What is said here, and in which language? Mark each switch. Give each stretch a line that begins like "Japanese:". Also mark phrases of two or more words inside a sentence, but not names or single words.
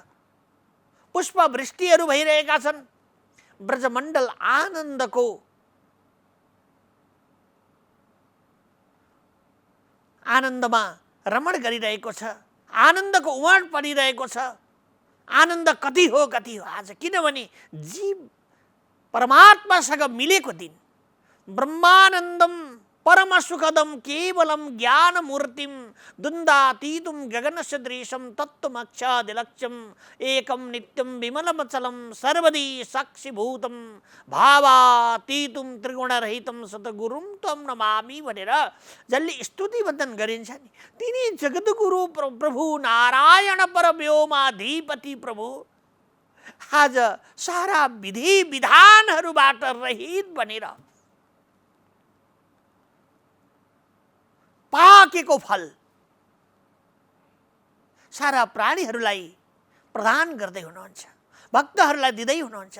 Nepali: पुष्प वृष्टिहरू भइरहेका छन्। ब्रजमण्डल आनन्दमा रमण गरिरहेको छ। आनन्दको उमट परिरहेको छ। आनन्द कति हो आज, किनभने जीव परमात्मासँग मिलेको दिन।
Sanskrit: ब्रह्मानन्दम परम सुखदम केवलम ज्ञानमूर्तिम दुन्दातीतुम गगन सदृशम तत्त्वमक्षादिलक्ष्यम एकम नित्यम विमलमचलम सर्वदी साक्षीभूतम भावातीतुम त्रिगुणरहितम सतगुरुम त्वं नमामि
Nepali: भनेर जसले स्तुति वन्दन गरिन्छ नि, तिनी जगद्गुरु प्रभु नारायण परव्योमाधिपति प्रभु आज सारा विधि विधानहरूबाट रहित बनेर पाकेको फल सारा प्राणीहरूलाई प्रदान गर्दै हुनुहुन्छ, भक्तहरूलाई दिँदै हुनुहुन्छ।